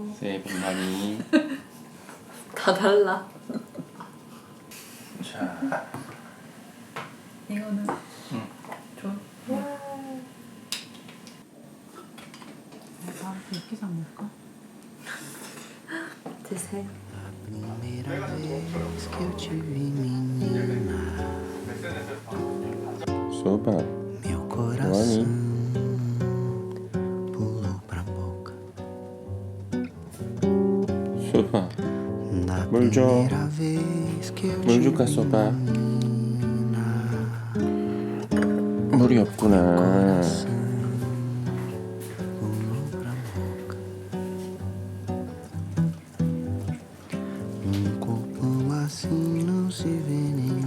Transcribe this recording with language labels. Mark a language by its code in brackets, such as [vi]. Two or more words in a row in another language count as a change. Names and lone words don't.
[ko] 새해 복 많이 다 달라. 자, 이거는 줘. 아, 이렇게 사 먹을까? 드세요. [pt] Primeira vez que eu te vi, menina, [ko] 소바. [pt] meu coração pulou pra boca. [ko] 소바. [pt] Da [ko] 물 줘. [pt] primeira vez que eu te [ko] 물 줄까, [pt] vi, [ko] 소바? [pt] menina, [ko] 물이 없구나. [pt] pulou pra boca. Um corpo assim não se vê